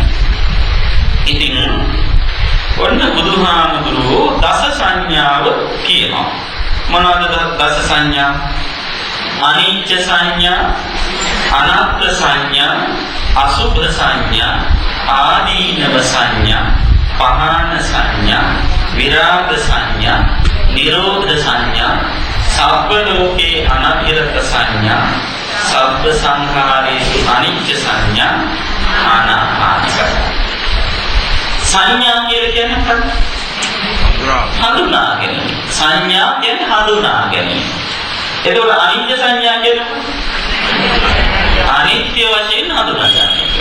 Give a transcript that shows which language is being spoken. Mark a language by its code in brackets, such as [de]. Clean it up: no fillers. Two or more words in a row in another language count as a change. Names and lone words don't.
[si] ඉතින් ඔන්න බුදුහාමුදුරුවෝ දස සංඥාව කියනවා. මොනවද දස සංඥා? අනිච්ච සංඥා, අනාත්ම සංඥා, අසුභ සංඥා, ආදීනව සංඥා, පහාන සංඥා, විරාග සංඥා, නිරෝධ සංඥා, [pi] සබ්බ ලෝකේ අනභිරත [si] සංඥා, [pi] සබ්බ සංඛාරේසු අනිච්ච [si] සංඥා, අනාත්ම සංඥා. සංඥා කියන්නේ මොකක්ද? හඳුනා ගැනීම. සංඥා කියන්නේ හඳුනා ගැනීම. එතකොට අනිත්‍ය සංඥා කියන්නේ අනිත්‍ය වශයෙන් හඳුනා ගන්න එක.